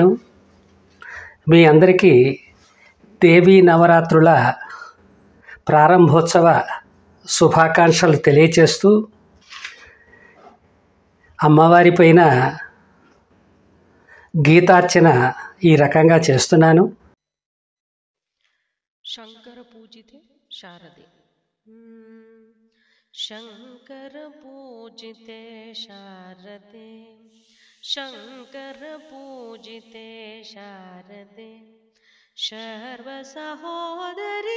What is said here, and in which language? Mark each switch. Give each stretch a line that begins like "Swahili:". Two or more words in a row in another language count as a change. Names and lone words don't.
Telugu: మీ అందరికీ దేవీ నవరాత్రుల ప్రారంభోత్సవ శుభాకాంక్షలు తెలియచేస్తూ అమ్మవారి పైన గీతార్చన ఈ రకంగా చేస్తున్నాను.
Sanskrit: शंकर पूजिते शारदे शंकर पूजिते शारदे शंकर पूजिते शारदे सर्व सहोदरी